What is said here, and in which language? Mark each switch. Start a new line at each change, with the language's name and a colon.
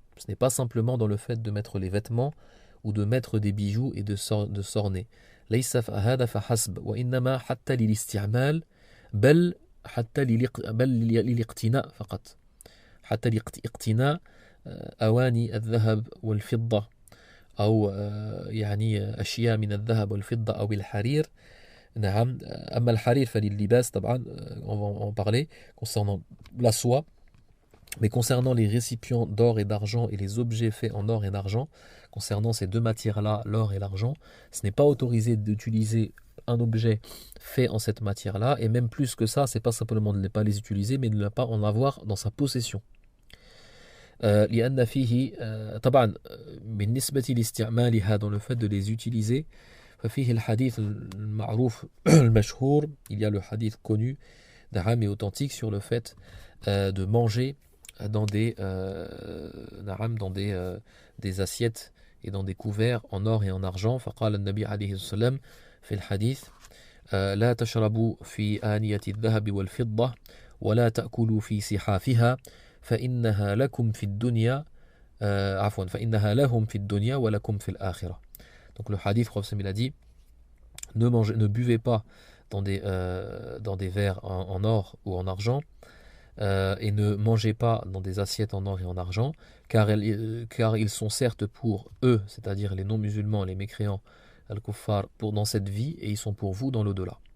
French: Ce n'est pas simplement dans le fait de mettre les vêtements ou de mettre des bijoux et de s'orner.
Arabic: ليس هذا فحسب وإنما حتى للاستعمال بل للاقتناء فقط, حتى لاقتناء أواني الذهب والفضة أو يعني أشياء من الذهب والفضة أو الحرير نعم أما الحرير فلللباس طبعا
French: on va en parler concernant la soie. Mais concernant les récipients d'or et d'argent et les objets faits en or et d'argent, concernant ces deux matières-là, l'or et l'argent, ce n'est pas autorisé d'utiliser un objet fait en cette matière-là, et même plus que ça, c'est pas simplement de ne pas les utiliser, mais de ne pas en avoir dans sa possession.
Arabic: لأن فيه طبعا بالنسبة لاستعمالها
French: dans le fait de les utiliser
Arabic: ففيه الحديث المعروف المشهور,
French: il y a le hadith connu d'Aram et authentique sur le fait de manger dans des assiettes et dans des couverts en or et en argent.
Arabic: فقال النبي عليه السلام في الحديث لا تشربوا في آنية الذهب والفضة ولا تأكلوا في سحافها فإنها لكم في الدنيا فإنها لهم في الدنيا ولكم في الآخرة.
French: Donc le hadith, il a dit ne buvez pas dans des verres en or ou en argent, et ne mangez pas dans des assiettes en or et en argent, car ils sont certes pour eux, c'est-à-dire les non-musulmans, les mécréants, al-kuffar, dans cette vie, et ils sont pour vous dans l'au-delà.